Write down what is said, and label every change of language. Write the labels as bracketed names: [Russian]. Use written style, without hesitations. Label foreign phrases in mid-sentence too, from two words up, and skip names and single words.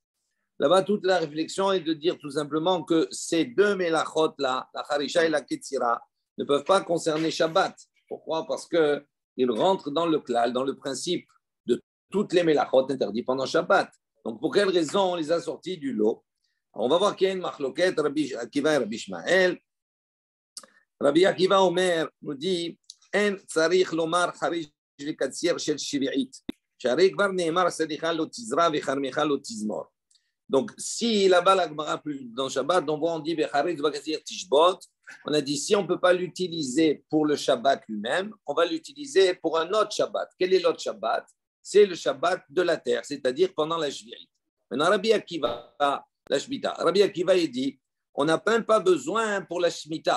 [French] Là-bas, toute la réflexion est de dire tout simplement que ces deux melachot-là, la harisha et la Ketsira, ne peuvent pas concerner Shabbat. Pourquoi? Parce qu'ils rentrent dans le klal, dans le principe de toutes les melachot interdites pendant Shabbat. Donc, pour quelle raison on les a sortis du lot? On va voir qu'il y a une machloket, Rabbi Akiva et Rabbi Ishmael. [Hebrew] רבי עקיבא אומר [French] nous dit [Hebrew] אין צריך לומר חריש וקציר של שביעית. שהרי כבר נאמר שדך לא תזרע וכרמך לא תזמור. [French] Donc, si là-bas, la Gemara dans Shabbat, on dit [Hebrew] בחריש ובקציר תשבות, [French] on a dit si on ne peut pas l'utiliser pour le Shabbat lui-même, on va l'utiliser pour un autre Shabbat. Quel est l'autre Shabbat? C'est le Shabbat de la terre, c'est-à-dire pendant la Shvi'it. Maintenant, Rabbi Akiva, la Shemitah. Rabbi Akiva, il dit on n'a même pas besoin pour la Shemitah.